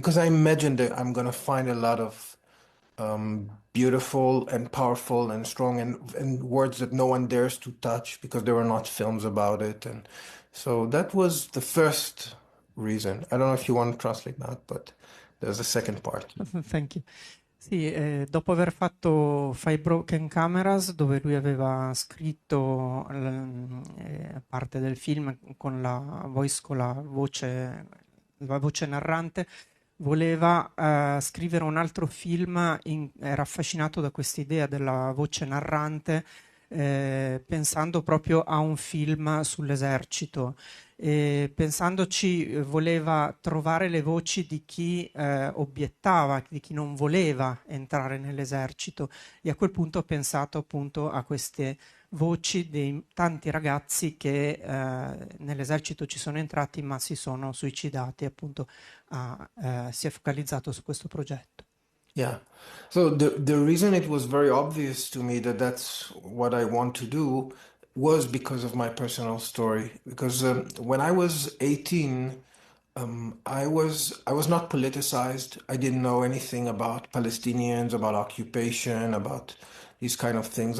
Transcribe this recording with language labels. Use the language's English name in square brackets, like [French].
[English] Because I imagine that I'm gonna find a lot of beautiful and powerful and strong and words that no one dares to touch because there were not films about it. And so that was the first reason. I don't know if you want to translate that, but there's a second part. Thank you. [Italian] Sì, dopo aver fatto Five Broken Cameras, dove lui aveva scritto parte del film con la voce narrante, voleva scrivere un altro film, era affascinato da quest'idea della voce narrante, pensando proprio a un film sull'esercito. E pensandoci, voleva trovare le voci di chi obiettava, di chi non voleva entrare nell'esercito, e a quel punto ho pensato appunto a queste voci dei tanti ragazzi che nell'esercito ci sono entrati ma si sono suicidati, appunto si è focalizzato su questo progetto. [English] Yeah. So the reason it was very obvious to me that that's what I want to do was because of my personal story. Because when I was 18, I was not politicized. I didn't know anything about Palestinians, about occupation, about these kind of things.